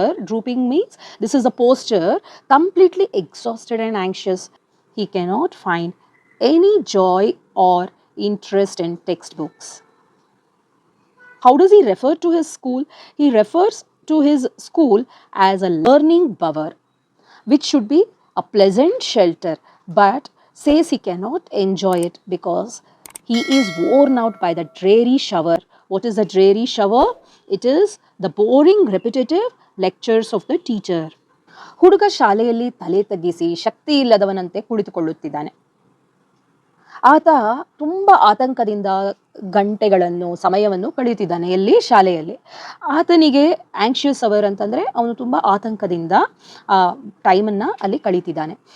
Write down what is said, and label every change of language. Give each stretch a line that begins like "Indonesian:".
English: Drooping means this is a posture completely exhausted and anxious. He cannot find any joy or interest in textbooks. How does he refer to his school? He refers to his school as a learning bower, which should be a pleasant shelter, but says he cannot enjoy it because he is worn out by the dreary shower. What is the dreary shower? It is the boring, repetitive lectures of the teacher.
Kannada: ಹುಡುಗ ಶಾಲೆಯಲ್ಲಿ ತಲೆ ತಗ್ಗಿಸಿ ಶಕ್ತಿ ಇಲ್ಲದವನಂತೆ ಕುಳಿತುಕೊಳ್ಳುತ್ತಿದ್ದಾನೆ. ಆತ ತುಂಬ ಆತಂಕದಿಂದ ಗಂಟೆಗಳನ್ನು ಸಮಯವನ್ನು ಕಳೆಯುತ್ತಿದ್ದಾನೆ. ಎಲ್ಲಿ? ಶಾಲೆಯಲ್ಲಿ. ಆತನಿಗೆ ಆಂಕ್ಷಿಯಸ್ ಅವರ್ ಅಂತಂದರೆ ಅವನು ತುಂಬ ಆತಂಕದಿಂದ ಟೈಮನ್ನು ಅಲ್ಲಿ ಕಳೀತಿದ್ದಾನೆ.